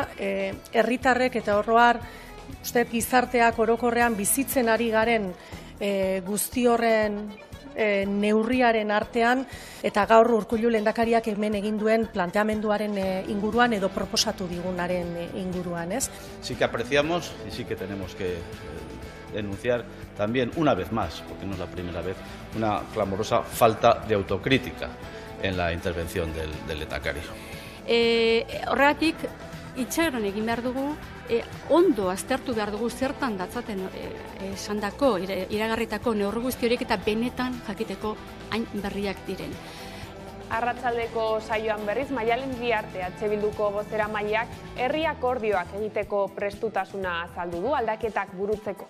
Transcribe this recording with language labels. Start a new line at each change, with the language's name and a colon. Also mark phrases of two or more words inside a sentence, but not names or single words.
Basque: Herritarrek eta oro har, uste gizarteak orokorrean bizitzen ari garen guzti horren neurriaren artean eta gaur Urkullu lehendakariak hemen egin duen planteamenduaren inguruan edo proposatu digunaren inguruan, ez?
Spanish: Sí que apreciamos y sí que tenemos que denunciar también una vez más, porque no es la primera vez, una clamorosa falta de autocrítica en la intervención del lehendakari.
Basque: Horregatik itxaron egin behar dugu, ondo aztertu behar dugu zertan datzaten esandako, iragarritako neurri guzti horiek eta benetan jakiteko hain berriak diren. Arratsaldeko saioan berriz, Maialen Iriarte Bilduko bozeramaileak herri akordioak egiteko prestutasuna azaldu du aldaketak burutzeko.